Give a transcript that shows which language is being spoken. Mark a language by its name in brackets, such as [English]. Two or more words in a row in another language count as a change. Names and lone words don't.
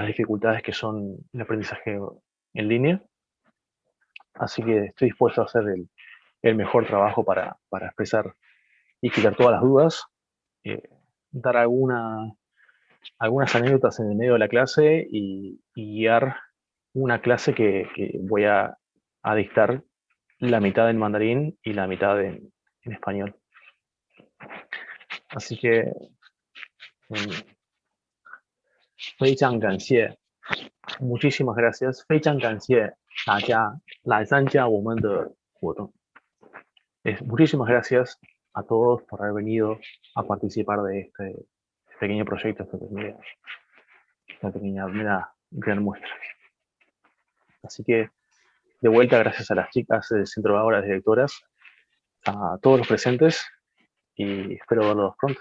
[Spanish] dificultades que son el aprendizaje en línea, así que estoy dispuesto a hacer el mejor trabajo para expresar y quitar todas las dudas, dar algunas anécdotas en el medio de la clase y guiar una clase que voy a dictar la mitad en mandarín y la mitad en español. Así que [Chinese] 非常感谢 [Spanish] muchísimas gracias， [Chinese] 非常感谢大家来参加我们的活动。 [Spanish] Muchísimas gracias a todos por haber venido a participar de este pequeño proyecto, esta pequeña gran muestra. Así que, de vuelta, gracias a las chicas del Centro de Aura, las directoras, a todos los presentes y espero verlos pronto.